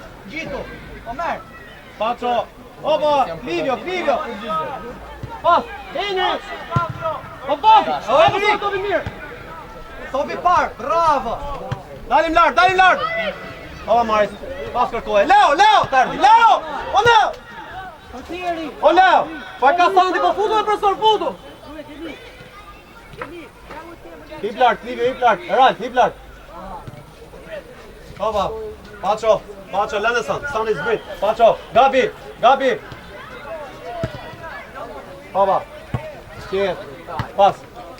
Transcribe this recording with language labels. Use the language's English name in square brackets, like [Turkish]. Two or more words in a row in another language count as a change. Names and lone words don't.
[Albanian] Gjitu! Omer! Paço. Opa, Livio. Pas, Henry! O Bobi! Topi mirë! Topi parë, bravo! Dalim lart. O Amaris, pas kërkoje. Leo, tardi. Leo! O Leo! Pa ka Santi, po futu e profesor, futu! Hip lart, Livio, Eralt, hip lart. Opa, Paço, lënë Santi zbrit. Paço, Gabi. Opa, qetë, pas.